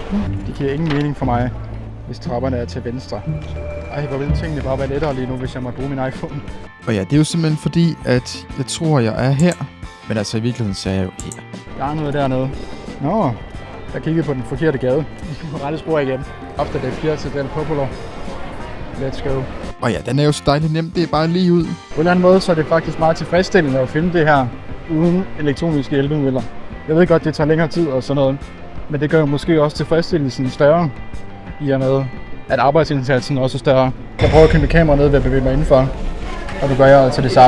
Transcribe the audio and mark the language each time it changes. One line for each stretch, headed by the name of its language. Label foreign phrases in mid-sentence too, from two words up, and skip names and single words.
Danish: Det giver ingen mening for mig, hvis trapperne er til venstre. Ej, hvor ville tingene bare være lettere lige nu, hvis jeg måtte bruge min iPhone. Og ja, det er jo simpelthen fordi, at jeg tror, jeg er her. Men altså i virkeligheden så er jeg jo her. Der er noget dernede. Nå, jeg kiggede på den forkerte gade. På rette spor igen. Ofte det er Piazza del Popolo.
English: Let's go.
Danish: Og ja, den er jo så dejligt nemt. Det er bare lige ud. På en eller anden måde, så er det faktisk meget tilfredsstillende at finde det her uden elektroniske hjælpemidler. Jeg ved godt, det tager længere tid og sådan noget, men det gør jo måske også tilfredsstillelsen større, i og med, at arbejdsindsatsen også er større. Jeg prøver at køre mit kamera ned ved at bevæge mig indenfor, og du gør jeg altså det samme.